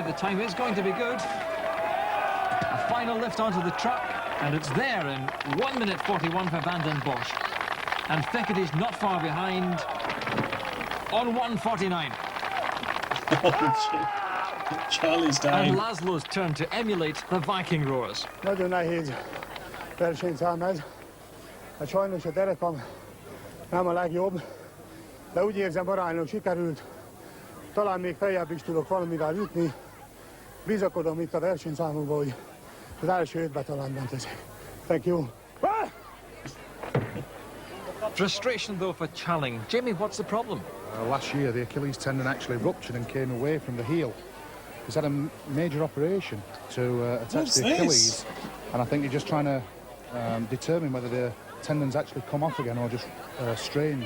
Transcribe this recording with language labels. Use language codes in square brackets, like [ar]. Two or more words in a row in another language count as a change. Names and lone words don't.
[en] The time is going to be good. A final lift onto the truck, and it's there in 1 minute 41 for Van den Bosch. And Thickety's not far behind on 1:49. Charlie's down. And Laszlo's turn to emulate the Viking roars. [hu] Nagyon nehéz versenyszám ez. Hát sajnos a derekam nem a legjobb, de úgy érzem aránylag sikerült. Talán még feljebb is tudok valamivel jutni, bizakodom itt a versenyszámokban, hogy az első 5-be talán mentesek. [en] Thank you. Frustration though for Chaling. Jamie, what's the problem? Last year, the Achilles tendon actually ruptured and came away from the heel. He's had a major operation to attach the Achilles, and I think you're just trying to determine whether the tendons actually come off again or just strained.